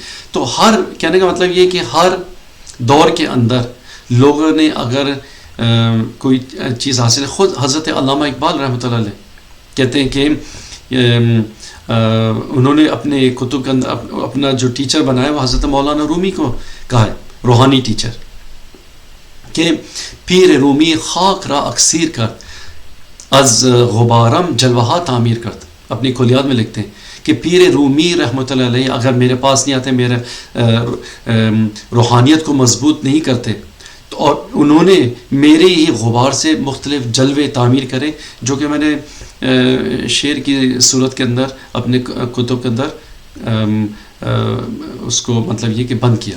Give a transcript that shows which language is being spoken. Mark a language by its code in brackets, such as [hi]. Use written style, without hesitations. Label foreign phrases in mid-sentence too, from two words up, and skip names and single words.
[ur] تو ہر کہنے کا مطلب یہ کہ ہر دور کے اندر لوگوں نے اگر کوئی چیز حاصل، خود حضرت علامہ اقبال رحمۃ اللہ علیہ کہتے ہیں کہ انہوں نے اپنے کتب کے اندر اپنا جو ٹیچر بنایا وہ حضرت مولانا رومی کو کہا ہے، روحانی ٹیچر، کہ [fa] پیر رومی خاک را اکسیر کرد از غبارم جلوہ تعمیر کرد۔ [ur] اپنی کلیات میں لکھتے ہیں کہ پیر رومی رحمۃ اللہ علیہ اگر میرے پاس نہیں آتے، میرے روحانیت کو مضبوط نہیں کرتے، تو اور انہوں نے میرے ہی غبار سے مختلف جلوے تعمیر کرے، جو کہ میں نے شعر کی صورت کے اندر اپنے کتب کے اندر اس کو مطلب یہ کہ بند کیا.